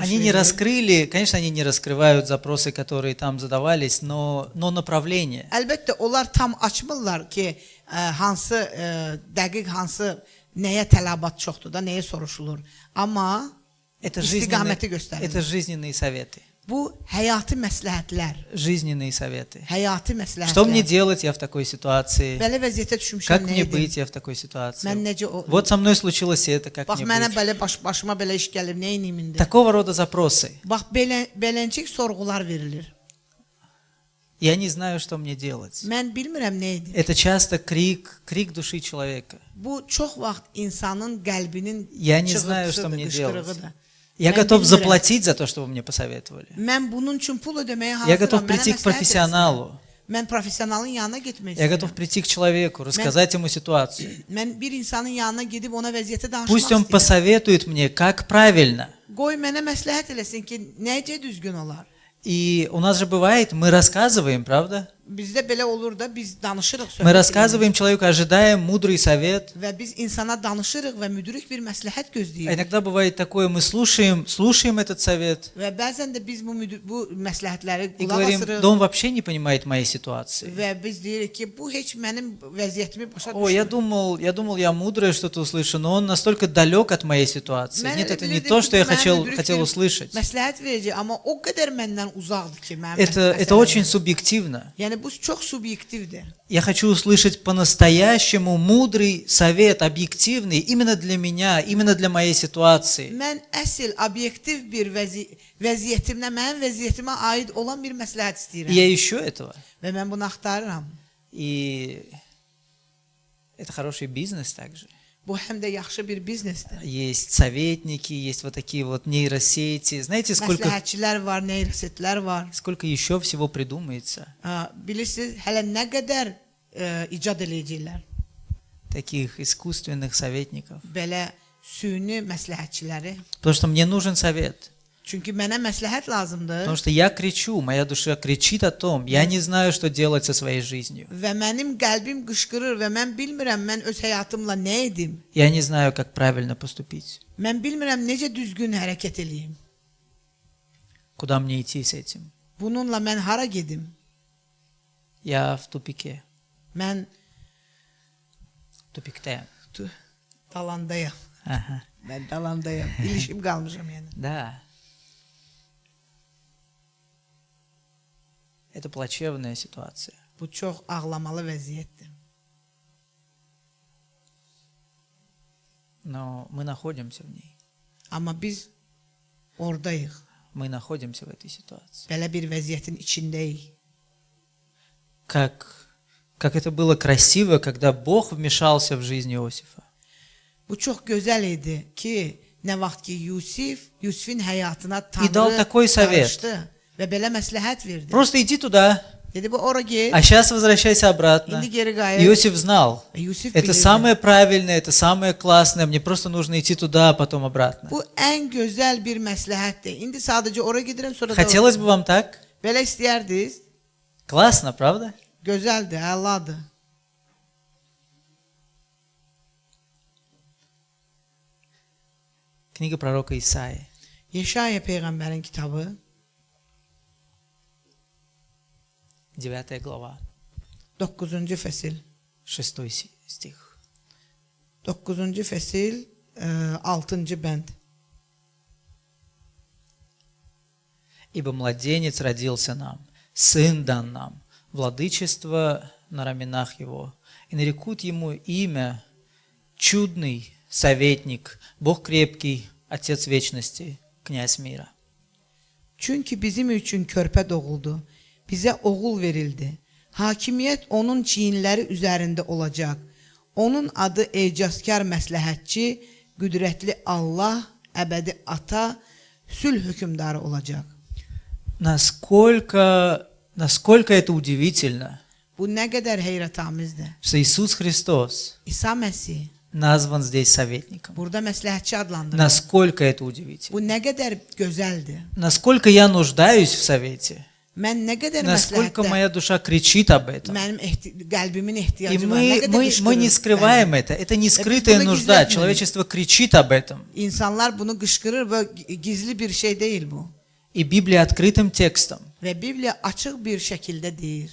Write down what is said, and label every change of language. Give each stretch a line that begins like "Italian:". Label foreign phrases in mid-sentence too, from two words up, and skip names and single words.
Russian: Они не
Azerbaijani: verilir?
Russian: раскрыли, конечно, они не раскрывают запросы, которые там задавались, но направление.
Azerbaijani: Əlbəttə, onlar tam açmırlar ki, hansı, dəqiq hansı, nəyə tələbat çoxdur da, nəyə soruşulur. Amma
Russian: Это
Azerbaijani: istiqaməti
Russian: это
Azerbaijani: göstərilir.
Russian: жизненные советы.
Azerbaijani: Bu, həyati məsləhətlər.
Russian: Жизненные советы.
Azerbaijani: Həyati
Russian: Что мне
Azerbaijani: məsləhətlər.
Russian: делать, я в такой ситуации?
Azerbaijani: Belə vəziyyətə düşmüşəm,
Russian: Как
Azerbaijani: nə
Russian: мне
Azerbaijani: edim?
Russian: быть, я в такой
Azerbaijani: Mən
Russian: ситуации?
Azerbaijani: necə,
Russian: Вот со mной случилось это, как
Azerbaijani: bax,
Russian: мне
Azerbaijani: mənə
Russian: быть?
Azerbaijani: belə başıma belə iş gəlir, nə edim indi?
Russian: Такого рода запросы.
Azerbaijani: Bax, beləncik sorğular verilir.
Russian: Я не знаю, что мне делать.
Azerbaijani: Mən bilmirəm nə edim.
Russian: Это часто крик души человека.
Azerbaijani: Bu çox vaxt insanın qəlbinin
Russian: Я не знаю, что
Azerbaijani: çığırtısıdır,
Russian: мне делать.
Azerbaijani: qışqırığıdır.
Russian: Я
Azerbaijani: Mən
Russian: готов
Azerbaijani: bilmirəm.
Russian: заплатить за то, что вы мне посоветовали.
Azerbaijani: Mən bunun üçün pul ödəməyə hazıram.
Russian: Я готов
Azerbaijani: Mənə
Russian: прийти к
Azerbaijani: məsləhət
Russian: профессионалу.
Azerbaijani: etsin. Mən professionalın yanına getmək
Russian: Я готов
Azerbaijani: istəyirəm.
Russian: прийти к человеку, рассказать ему ситуацию.
Azerbaijani: Mən bir insanın yanına gedib ona vəziyyəti danışmaq
Russian: Пусть он
Azerbaijani: istəyirəm.
Russian: посоветует мне, как правильно.
Azerbaijani: Qoy mənə məsləhət eləsin ki, necə düzgün olar.
Russian: И у нас же bывает, мы рассказываем, правда?
Azerbaijani: Bizdə belə olur da, biz danışırıq,
Russian: Мы
Azerbaijani: söhbət
Russian: рассказываем человеку, ожидаем mудрый совет.
Azerbaijani: edirik və biz insana danışırıq və müdrik bir məsləhət
Russian: А
Azerbaijani: gözləyirik.
Russian: иногда бывает такое, мы слушаем этот совет
Azerbaijani: Və bəzən də biz bu məsləhətləri
Russian: и
Azerbaijani: qulaq
Russian: говорим,
Azerbaijani: asırıq
Russian: да он вообще не понимает моей ситуации.
Azerbaijani: və biz deyirik ki, bu heç mənim vəziyyətimi başa
Russian: О, я
Azerbaijani: düşmür.
Russian: думал, я мудрое что-то услышу, но он настолько далек от моей ситуации.
Azerbaijani: Mən
Russian: Нет,
Azerbaijani: elə
Russian: это не
Azerbaijani: bilirdim
Russian: то,
Azerbaijani: ki,
Russian: что я
Azerbaijani: bu mənə
Russian: хотел
Azerbaijani: müdrik bir
Russian: услышать.
Azerbaijani: Məsləhət verəcək, amma o qədər məndən uzaqdır ki, mənim
Russian: Это
Azerbaijani: məsələlərim.
Russian: очень субъективно.
Azerbaijani: Yəni bu çox subyektivdir.
Russian: Я хочу услышать по-настоящему мудрый совет, объективный, именно для меня, именно для моей ситуации.
Azerbaijani: Mən əsl obyektiv bir vəziyyətimlə, mənim vəziyyətimə aid olan bir məsləhət
Russian: И
Azerbaijani: istəyirəm.
Russian: я ищу этого.
Azerbaijani: Və mən bunu axtarıram.
Russian: И это хороший бизнес также.
Azerbaijani: Bu həm də yaxşı bir biznesdir.
Russian: Есть советники, есть вот такие вот нейросети. Знаете,
Azerbaijani: Məsləhətçilər var, neyrosetlər var.
Russian: сколько еще всего придумается?
Azerbaijani: Bilirsiniz, hələ nə qədər icad eləyəcəklər.
Russian: Таких искусственных советников.
Azerbaijani: Belə süni məsləhətçiləri.
Russian: Потому что мне нужен совет.
Azerbaijani: Çünki mənə məsləhət lazımdır.
Russian: Потому что я кричу, моя душа кричит о том, я не знаю, что делать со своей жизнью.
Azerbaijani: Və mənim qəlbim qışqırır və mən bilmirəm mən öz həyatımla nə edim.
Russian: Я не знаю, как правильно поступить.
Azerbaijani: Mən bilmirəm necə düzgün hərəkət eləyim.
Russian: Куда мне идти с этим?
Azerbaijani: Bununla mən hara gedim?
Russian: Я в тупике.
Azerbaijani: Mən
Russian: Тупик-те.
Azerbaijani: dalandayam.
Russian: Ага.
Azerbaijani: Mən dalandayam. İlişim qalmışam yəni.
Russian: Да. Это плачевная ситуация.
Azerbaijani: Bu çox ağlamalı vəziyyətdir.
Russian: Но мы находимся в ней.
Azerbaijani: Amma biz oradayıq.
Russian: Мы находимся в этой ситуации.
Azerbaijani: Belə bir vəziyyətin içindəyik.
Russian: Как это было красиво, когда Бог вмешался в жизнь Иосифа.
Azerbaijani: Bu çox gözəl idi ki, nə vaxt ki Yusifin həyatına
Russian: И dal такой
Azerbaijani: Tanrı
Russian: совет.
Azerbaijani: qarışdı və belə məsləhət verdi.
Russian: Просто иди туда,
Azerbaijani: Dedi, bu ora get,
Russian: а сейчас возвращайся обратно.
Azerbaijani: indi geri qayıt.
Russian: Иосиф знал,
Azerbaijani: Yusif
Russian: это
Azerbaijani: bilirdi.
Russian: самое правильное, это самое классное, мне просто нужно идти туда, а потом обратно.
Azerbaijani: Bu ən gözəl bir məsləhətdir. İndi sadəcə ora gedirəm, sonra da
Russian: Хотелось бы вам так?
Azerbaijani: belə istəyərdiniz.
Russian: Классно, правда?
Azerbaijani: Gözəldir, əladır.
Russian: Книга пророка Исаии.
Azerbaijani: Yeşaya peyğəmbərin kitabı
Russian: 9 глава,
Azerbaijani: 9-cu fəsil.
Russian: 6 стих.
Azerbaijani: 9-cu fəsil 6-cı bənd.
Russian: «Ибо младенец родился нам, сын дан нам, владычество на раменах его, и нарекут ему имя чудный, советник, Бог крепкий, Отец вечности, князь мира».
Azerbaijani: Çünki bizim üçün körpə doğuldu, bizə oğul verildi. Hakimiyyət onun çiyinləri üzərində olacaq. Onun adı ecazkar məsləhətçi, qüdrətli Allah, əbədi ata, sülh hökmdarı olacaq.
Russian: Насколько это удивительно,
Azerbaijani: Bu nə qədər heyrətamizdir.
Russian: что Иисус Христос
Azerbaijani: İsa Məsih
Russian: назван здесь советником.
Azerbaijani: burada məsləhətçi adlandırılır.
Russian: Насколько это удивительно.
Azerbaijani: Bu nə qədər gözəldir.
Russian: Насколько я нуждаюсь в совете.
Azerbaijani: Mən nə qədər
Russian: Насколько
Azerbaijani: məsləhətdə
Russian: моя душа кричит об этом.
Azerbaijani: mənim qəlbimin
Russian: И
Azerbaijani: ehtiyacı var. Nə qədər
Russian: мы не скрываем это. Это не скрытая нужда. Человечество кричит об этом.
Azerbaijani: İnsanlar bunu qışqırır və gizli bir şey deyil bu.
Russian: И Библия открытым текстом
Azerbaijani: Və Bibliya açıq bir şəkildə deyir.